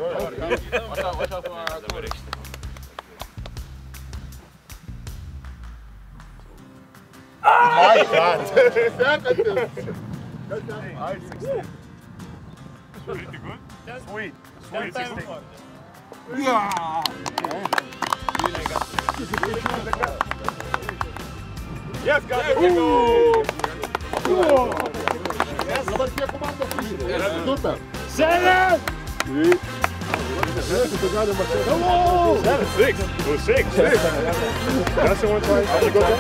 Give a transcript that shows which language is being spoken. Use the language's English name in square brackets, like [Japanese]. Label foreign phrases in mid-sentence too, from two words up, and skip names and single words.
[English] My God. [Lithuanian] Sekantis. [English] Sweet. Sweet 16. Yes, got it. [Lithuanian] Dabar kiek komandos sužydė? Super. 7! Tai galima čia. 6. [English] It was 6. That's the one twice. How'd you go back?